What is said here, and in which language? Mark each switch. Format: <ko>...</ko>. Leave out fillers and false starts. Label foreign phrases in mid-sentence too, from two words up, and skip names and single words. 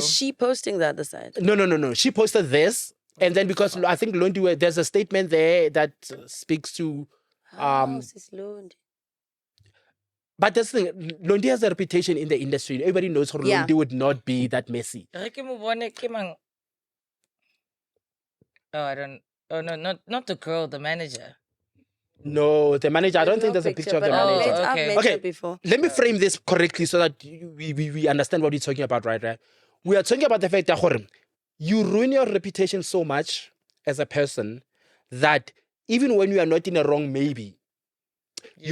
<en>Is she posting the other side? no. She posted this, and then because I think Londie, there's a statement there that speaks to, Oh, sis Londie. but that's the thing. Londie has a reputation in the industry. Everybody knows her. Yeah. Londie would not be that messy.</en> <tn>Re ke mo bone ke mang-</tn> <en>Oh, I don't. Oh no, not the girl, the manager. No, the manager. I don't think no there's a picture of the but I've manager. met- I've Okay. met Okay. her before. Let me frame this correctly so that we understand what we're talking about, right? We are talking about the fact that you ruin your reputation so much as a person that even when you are not in a wrong, maybe you</en>